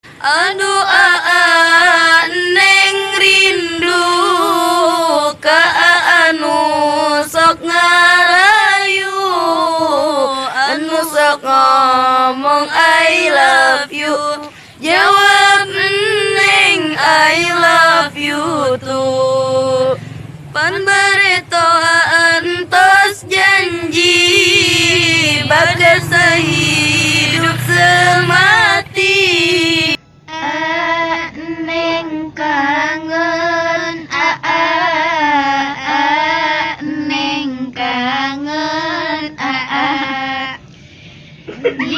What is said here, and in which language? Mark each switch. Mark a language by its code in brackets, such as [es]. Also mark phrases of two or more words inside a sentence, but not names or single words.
[su] Aduh neng rindu ka anu sok ngarayu, anu sok ngomong [en] I love you. [su] Jawab neng [en] I love you too. [su] Pan bareto antos janji bagas [id] sehidup semati. [su] Neng kangen, neng kangen, di